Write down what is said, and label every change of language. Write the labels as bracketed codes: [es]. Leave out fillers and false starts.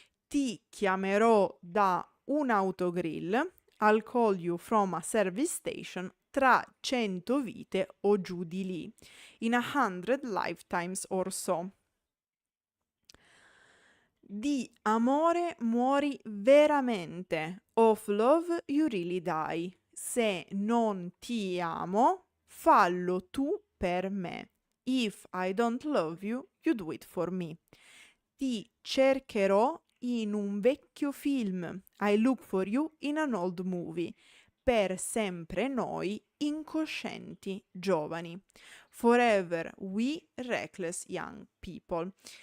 [it] Ti chiamerò da un autogrill, [en] I'll call you from a service station, [it] tra 100 vite o giù di lì, [en] in 100 lifetimes or so. [it] Di amore muori veramente, [en] of love you really die. [it] Se non ti amo, fallo tu per me. [en] If I don't love you, you do it for me. [it] Ti cercherò in un vecchio film. [en] I look for you in an old movie. [it] Per sempre noi, incoscienti giovani. [en] Forever we, reckless young people.